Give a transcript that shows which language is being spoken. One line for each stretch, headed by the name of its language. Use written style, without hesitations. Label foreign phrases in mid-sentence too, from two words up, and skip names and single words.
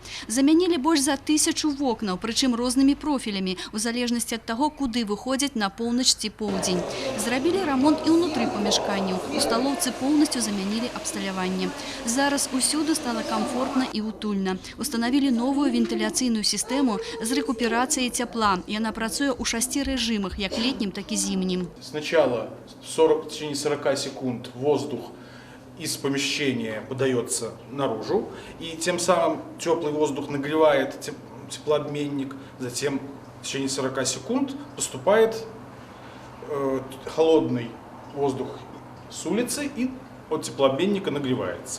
Belarusian: Замянілі больш за 1000 вокнаў, прычым рознымі профілямі, у залежнасці ад таго, куды выходзяць на поўнач ці поўдзень. Зрабілі рамонт і ўнутры памяшканняў. У сталоўцы поўнасцю замянілі абсталяванне. Зараз усюды стала комфортна і утульна. Установілі новую вентиляцыйную сістэму з рэкуперацыяй цяпла. Яна працуе ў 6 рэжымах, як летнім, так і зімнім.
Russian: Сначала в течение 40 секунд воздух из помещения подается наружу, и тем самым теплый воздух нагревает теплообменник, затем в течение 40 секунд поступает холодный воздух с улицы и от теплообменника нагревается.